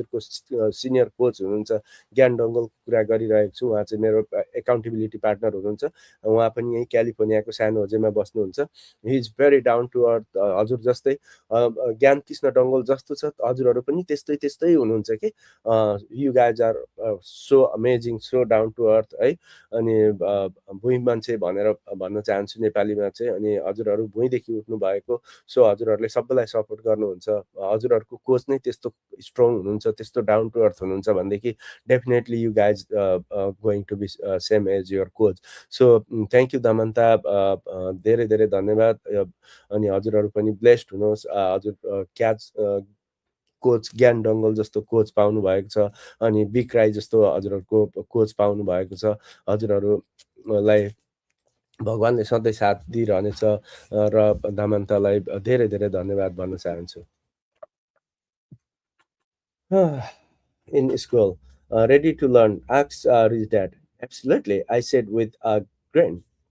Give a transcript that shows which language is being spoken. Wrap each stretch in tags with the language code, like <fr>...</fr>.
<ne>हजुरको senior coach हुनुहुन्छ, ज्ञान डङ्गलको कुरा गरिरहेको छु। उहाँ चाहिँ मेरो एकाउन्टेबिलिटी पार्टनर हुनुहुन्छ। उहाँ पनि यहीँ क्यालिफोर्नियाको सानो होजेमा बस्नुहुन्छ।</ne> <en>He is very down to earth.</en> <ne>हजुर जस्तै ज्ञान कृष्ण डङ्गोल जस्तो छ, हजुरहरू पनि त्यस्तै त्यस्तै हुनुहुन्छ कि।</ne> <en>You guys are so amazing, so down to earth है।</en> <ne>अनि भुइँ मान्छे भनेर भन्न चाहन्छु नेपालीमा चाहिँ। अनि हजुरहरू भुइँदेखि उठ्नु भएको, सो हजुरहरूले सबैलाई सपोर्ट गर्नुहुन्छ। हजुरहरूको कोच नै त्यस्तो स्ट्रङ हुनुहुन्छ, त्यस्तो डाउन टु अर्थ हुनुहुन्छ भनेदेखि</ne> <en>Definitely you guys going to be same as your coach.</en> <ne>So thank you दमन्ता, धेरै धेरै धन्यवाद। अनि हजुरहरू पनि ब्लेस्ड हुनुहोस्। हजुर क्याच कोच ज्ञान डङ्गल जस्तो कोच पाउनु भएको छ, अनि बिक राई जस्तो हजुरहरूको कोच पाउनु भएको छ। हजुरहरूलाई भगवान्ले सधैँ साथ दिइरहनेछ। र दामन्तालाई धेरै धेरै धन्यवाद भन्न चाहन्छु।</ne> <en>In school, ready to learn, asked his dad. Absolutely, I said with a grin.</en>